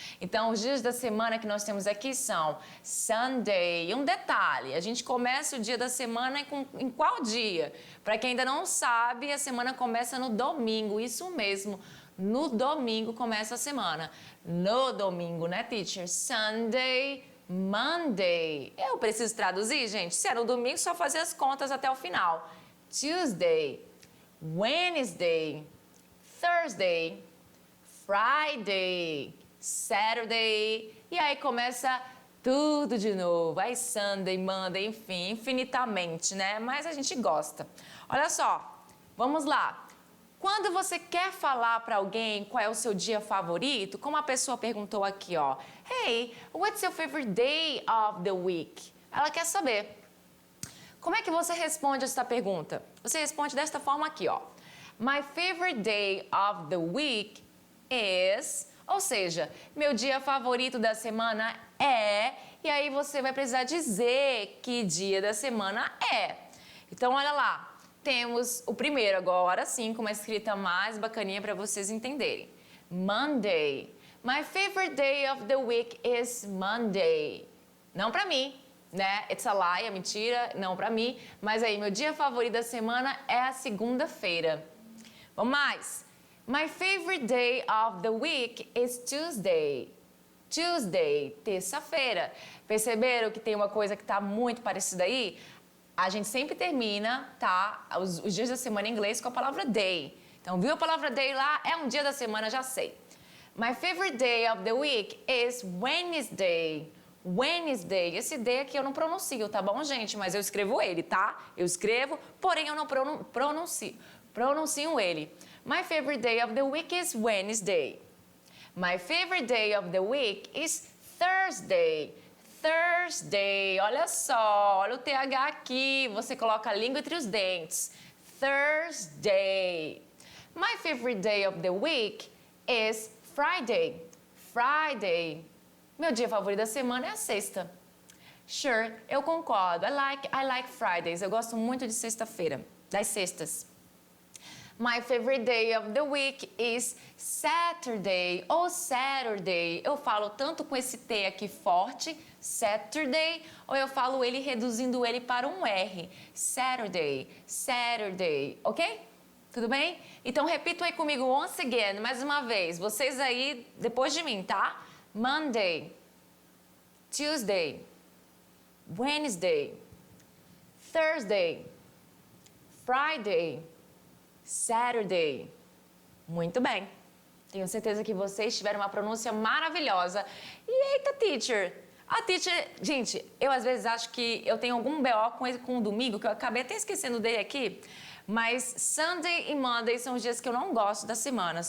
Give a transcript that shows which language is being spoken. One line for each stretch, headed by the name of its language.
Portuguese: Então, os dias da semana que nós temos aqui são Sunday. E um detalhe, a gente começa o dia da semana em qual dia? Para quem ainda não sabe, a semana começa no domingo, isso mesmo. No domingo começa a semana. No domingo, né, teacher?
English: Sunday, Monday.
Portuguese: Eu preciso traduzir, gente? Se é no domingo, só fazer as contas até o final.
English: Tuesday, Wednesday, Thursday, Friday, Saturday.
Portuguese: E aí começa tudo de novo. Aí
English: Sunday, Monday,
Portuguese: enfim, infinitamente, né? Mas a gente gosta. Olha só, vamos lá. Quando você quer falar para alguém qual é o seu dia favorito, como a pessoa perguntou aqui, ó.
English: Hey, what's your favorite day of the week?
Portuguese: Ela quer saber. Como é que você responde essa pergunta? Você responde desta forma aqui, ó.
English: My favorite day of the week is...
Portuguese: Ou seja, meu dia favorito da semana é... E aí você vai precisar dizer que dia da semana é. Então, olha lá. Temos o primeiro agora, sim, com uma escrita mais bacaninha para vocês entenderem.
English: Monday. My favorite day of the week is Monday.
Portuguese: Não para mim, né?
English: It's a lie,
Portuguese: é mentira, não para mim. Mas aí, meu dia favorito da semana é a segunda-feira. Vamos mais.
English: My favorite day of the week is Tuesday. Tuesday, terça-feira.
Portuguese: Perceberam que tem uma coisa que está muito parecida aí? A gente sempre termina, tá, os dias da semana em inglês com a palavra day. Então, viu a palavra day lá? É um dia da semana, já sei.
English: My favorite day of the week is Wednesday. Wednesday.
Portuguese: Esse day aqui eu não pronuncio, tá bom, gente? Mas eu escrevo ele, tá? Eu escrevo, porém eu não pronuncio. Pronuncio ele.
English: My favorite day of the week is Wednesday. My favorite day of the week is Thursday.
Portuguese: Thursday, olha só, olha o TH aqui, você coloca a língua entre os dentes.
English: Thursday. My favorite day of the week is Friday. Friday.
Portuguese: Meu dia favorito da semana é a sexta. Sure, eu concordo.
English: I like Fridays.
Portuguese: Eu gosto muito de sexta-feira, das sextas.
English: My favorite day of the week is Saturday ou Saturday.
Portuguese: Eu falo tanto com esse T aqui forte, Saturday, ou eu falo ele reduzindo ele para um R.
English: Saturday, Saturday, ok?
Portuguese: Tudo bem? Então repito aí comigo
English: once again,
Portuguese: mais uma vez. Vocês aí depois de mim, tá?
English: Monday, Tuesday, Wednesday, Thursday, Friday, Saturday.
Portuguese: Muito bem. Tenho certeza que vocês tiveram uma pronúncia maravilhosa. E eita, teacher! A teacher... Gente, eu às vezes acho que eu tenho algum BO com o domingo, que eu acabei até esquecendo dele aqui. Mas Sunday e Monday são os dias que eu não gosto da semana.